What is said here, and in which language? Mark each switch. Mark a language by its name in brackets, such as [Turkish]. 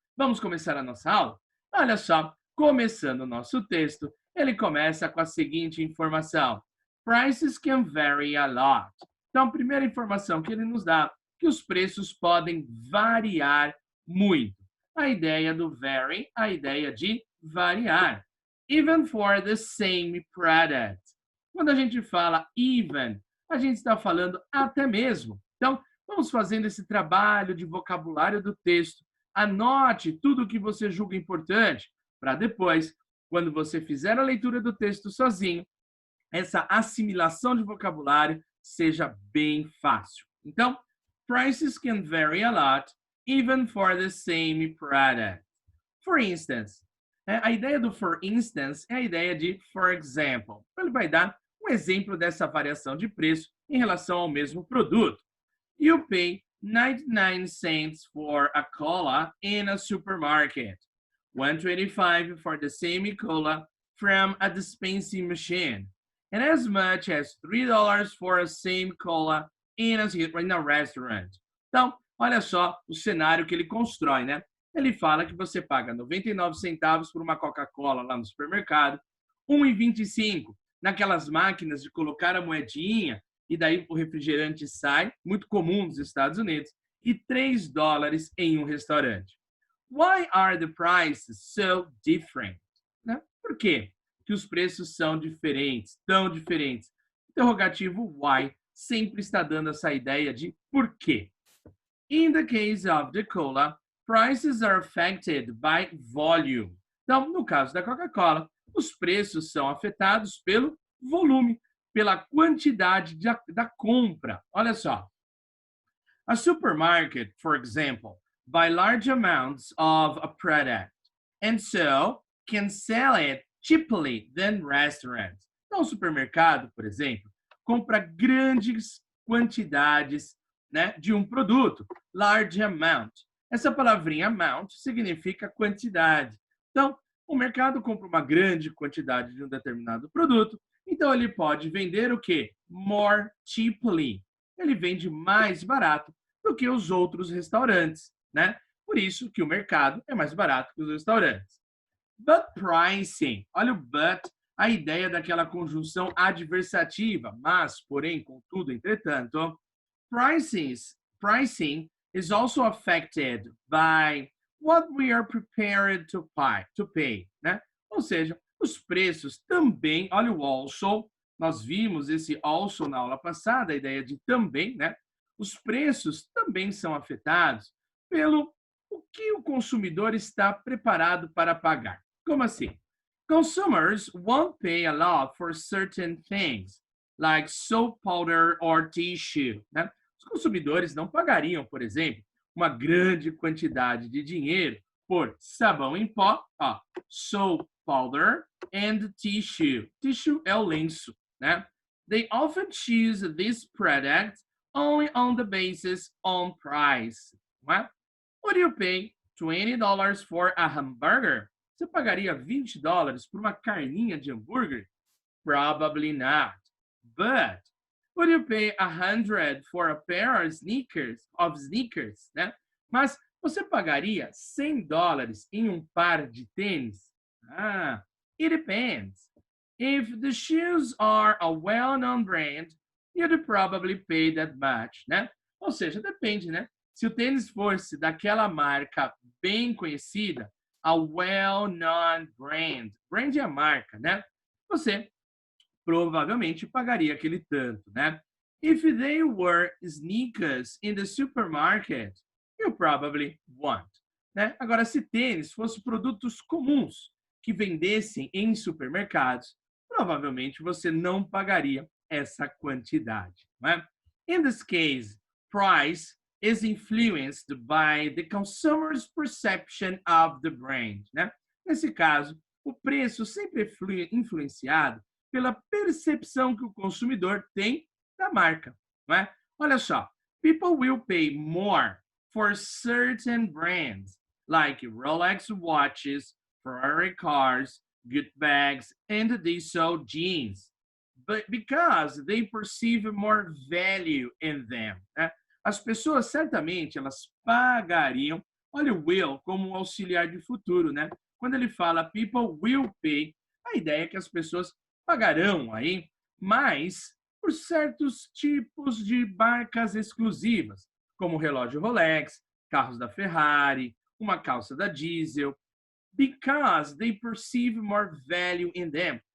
[Portuguese] Vamos começar a nossa aula? Olha só, começando o nosso texto, ele começa com a seguinte informação: [English] Prices can vary a lot. [Portuguese] Então, a primeira informação que ele nos dá, que os preços podem variar muito. A ideia do vary, a ideia de variar. [English] Even for the same product. [Portuguese] Quando a gente fala even, a gente está falando até mesmo. Então, vamos fazendo esse trabalho de vocabulário do texto. Anote tudo o que você julga importante, para depois, quando você fizer a leitura do texto sozinho, essa assimilação de vocabulário seja bem fácil. [English] Então, prices can vary a lot, even for the same product. For instance, [Portuguese] a ideia do [English] for instance [Portuguese] é a ideia de [English] for example. [Portuguese] Ele vai dar um exemplo dessa variação de preço em relação ao mesmo produto. [English] You pay 99 cents for a cola in a supermarket, 125 for the same cola from a dispensing machine, and as much as $3 for a same cola in a restaurant. [Portuguese] Então, olha só o cenário que ele constrói, né? Ele fala que você paga 99 centavos por uma Coca-Cola lá no supermercado, 1,25 naquelas máquinas de colocar a moedinha e daí o refrigerante sai, muito comum nos Estados Unidos, e $3 em um restaurante. [English] Why are the prices so different? [Portuguese] Né? Por quê que os preços são diferentes, tão diferentes? Interrogativo why sempre está dando essa ideia de por quê. [English] In the case of the cola, prices are affected by volume. [Portuguese] Então, no caso da Coca-Cola, os preços são afetados pelo volume, pela quantidade da compra. Olha só. [English] A supermarket, for example, buy large amounts of a product and so can sell it cheaply than restaurants. [Portuguese] Então, o supermercado, por exemplo, compra grandes quantidades, né, de um produto, [English] large amount. [Portuguese] Essa palavrinha amount significa quantidade. Então, o mercado compra uma grande quantidade de um determinado produto, então ele pode vender o quê? [English] More cheaply. [Portuguese] Ele vende mais barato do que os outros restaurantes, né? Por isso que o mercado é mais barato que os restaurantes. [English] But pricing, [Portuguese] olha o [English] but, [Portuguese] a ideia daquela conjunção adversativa, mas, porém, contudo, entretanto, [English] pricing is also affected by what we are prepared to pay, né? [Portuguese] Ou seja, os preços também, olha o also, nós vimos esse also na aula passada, a ideia de também, né? os preços também são afetados pelo o que o consumidor está preparado para pagar. Como assim? [English] Consumers won't pay a lot for certain things, like soap powder or tissue. [Portuguese] Né? Os consumidores não pagariam, por exemplo, uma grande quantidade de dinheiro por sabão em pó, ó, [English] soap powder and tissue. [Portuguese] Tissue é o lenço, né? [English] They often choose this product only on the basis on price. [Portuguese] Não é? [English] Would you pay $20 for a hamburger? [Portuguese] Você pagaria $20 por uma carninha de hambúrguer? [English] Probably not. But would you pay 100 for a pair of sneakers, né? [Portuguese] Mas você pagaria $100 em um par de tênis? [English] Ah, it depends. If the shoes are a well-known brand, you'd probably pay that much, né? [Portuguese] Ou seja, depende, né? Se o tênis fosse daquela marca bem conhecida, [English] a well-known brand, [Portuguese] brand é a marca, né? Você provavelmente pagaria aquele tanto, né? [English] If they were sneakers in the supermarket, you probably won't, né? [Portuguese] Agora, se tênis fosse produtos comuns que vendessem em supermercados, provavelmente você não pagaria essa quantidade, né? [English] In this case, price is influenced by the consumer's perception of the brand, né? [Portuguese] Nesse caso, o preço sempre é influenciado pela percepção que o consumidor tem da marca, não é? Olha só, [English] people will pay more for certain brands, like Rolex watches, Ferrari cars, good bags, and Diesel jeans, but because they perceive more value in them, né? [Portuguese] As pessoas certamente elas pagariam. Olha o will como um auxiliar de futuro, né? Quando ele fala [English] people will pay, [Portuguese] a ideia é que as pessoas pagarão aí mais por certos tipos de marcas exclusivas, como o relógio Rolex, carros da Ferrari, uma calça da Diesel, [English] because they perceive more value in them.